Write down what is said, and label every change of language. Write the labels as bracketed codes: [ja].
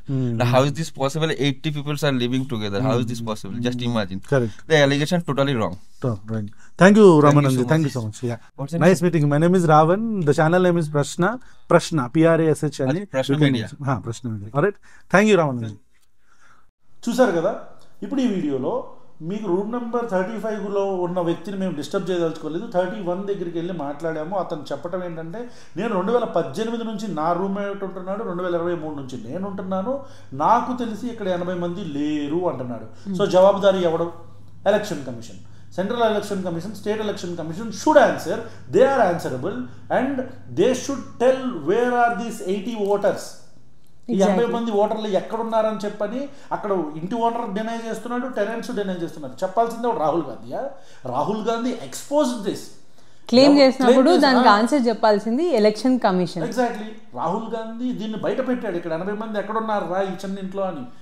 [en] Now, how is this possible? 80 people are living together. How is this possible? Just imagine. Correct. The allegation totally wrong. Right. Thank you, Ramanand. Thank you so much. Yeah. Nice meeting you. My name is Ravan. The channel name is Prashna. Prashna. PRASH. Prashna Media. हाँ, Prashna Media. Alright. Thank you, Ramanand. [te] చూసారు కదా. ఇప్పుడు ఈ వీడియోలో మీకు room number 35లో ఉన్న వ్యక్తిని మేము డిస్టర్బ్ చేయదలుచుకోలేదు. 31 దగ్గరికి వెళ్ళి మాట్లాడాము. అతను చెప్పడం ఏంటంటే, నేను 2018 నుంచి నా రూమ్మేట్ ఉంటున్నాడు, 2023 నుంచి నేను ఉంటున్నాను, నాకు తెలిసి ఇక్కడ 80 మంది లేరు అంటున్నాడు. సో జవాబుదారీ ఎవడు? Election commission. [en] Central Election Commission, State Election Commission should answer. They are answerable and they should tell where are these 80 voters. [te] ఈ 80 మంది ఓటర్లు ఎక్కడున్నారని చెప్పని అక్కడ ఇంటి ఓనర్ డినై చేస్తున్నాడు, టెనెంట్స్ డినై చేస్తున్నారు. చెప్పాల్సిందే Rahul Gandhi. Rahul Gandhi [en] Expose this. [te] Claim చేసినప్పుడు దానికి ఆన్సర్ చెప్పాల్సింది election commission. [en] Exactly. [te] Rahul Gandhi దీన్ని బయట పెట్టాడు, ఇక్కడ 80 మంది ఎక్కడున్నారు రా ఈ చిన్న ఇంట్లో అని.